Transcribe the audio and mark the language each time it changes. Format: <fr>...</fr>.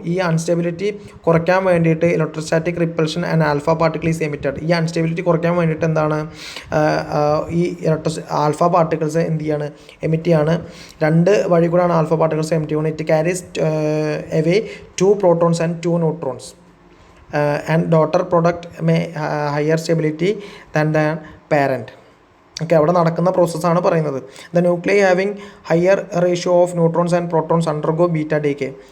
<ml>ഈ അൺസ്റ്റെബിലിറ്റി കുറയ്ക്കാൻ വേണ്ടിയിട്ട്</ml> <en>Electrostatic repulsion and alpha particles emitted.</en> <ml>ഈ അൺസ്റ്റെബിലിറ്റി കുറയ്ക്കാൻ വേണ്ടിയിട്ട് എന്താണ്? ഈ ആൽഫ പാർട്ടിക്കിൾസ് എന്ത് ചെയ്യാണ്? എമിറ്റ് ചെയ്യാണ്. 2 വഴി കൂടെയാണ് ആൽഫ പാർട്ടിക്കിൾസ് എമിറ്റ് ചെയ്യുന്നത്.</ml> <en>It carries away 2 protons and 2 neutrons. And daughter product may higher stability than the parent.</en> <ml>Okay, അവിടെ നടക്കുന്ന പ്രോസസ്സാണ് പറയുന്നത്.</ml> <en>The nuclei having higher ratio of neutrons and protons undergo beta decay.</en>